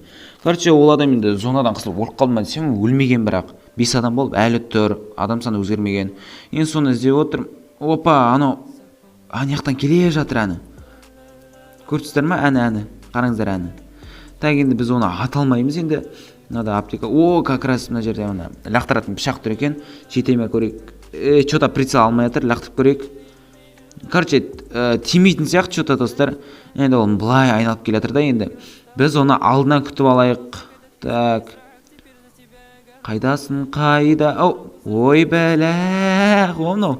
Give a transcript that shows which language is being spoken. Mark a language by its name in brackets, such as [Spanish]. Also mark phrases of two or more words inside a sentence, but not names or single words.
[Kazakh] Короче, ол адам енді зонадан қысылып өліп қалдым десем, өлмеген бірақ. 5 адам болып, әлі тұр, адам саны өзгермеген. Енді соны іздеп отырмын. Опа, анау аяқтан келе жатыр әні. Көрдіңіздер ма? Әні. Қараңыздар әні. Так, енді біз оны ата алмаймыз енді. Мынада аптека. [Russian] Как раз [Kazakh] мына жерде ана лақтыратын пышақ тұр екен. Жетеме көрейік. [Russian] Что-то прицел [Kazakh] алмай жатыр, лақтырып көрейік. Короче, тимейтін сияқты что-то, достар. Енді ол былай айналып келе жатыр да енді. Біз оны алдынан күтіп алайық. Так. Қайдасың, қайда? Ой, бәләқ, мынау.